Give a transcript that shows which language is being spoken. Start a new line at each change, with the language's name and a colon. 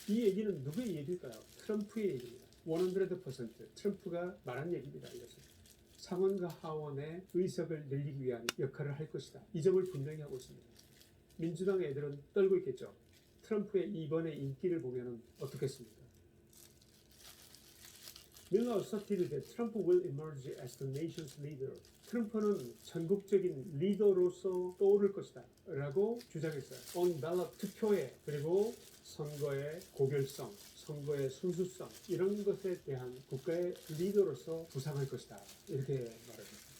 Korean: 이 얘기는 누구의 얘기일까요? 트럼프의 얘기입니다. 100% 트럼프가 말한 얘기입니다. 이것은. 상원과 하원의 의석을 늘리기 위한 역할을 할 것이다. 이 점을 분명히 하고 있습니다. 민주당 애들은 떨고 있겠죠. 트럼프의 이번의 인기를 보면 어떻겠습니까?
English: 밀러 asserted that Trump will emerge as the nation's leader.
Korean: 트럼프는 전국적인 리더로서 떠오를 것이다 라고 주장했어요.
English: On ballot
Korean: 투표에 그리고 선거의 고결성, 선거의 순수성 이런 것에 대한 국가의 리더로서 부상할 것이다 이렇게 말합니다.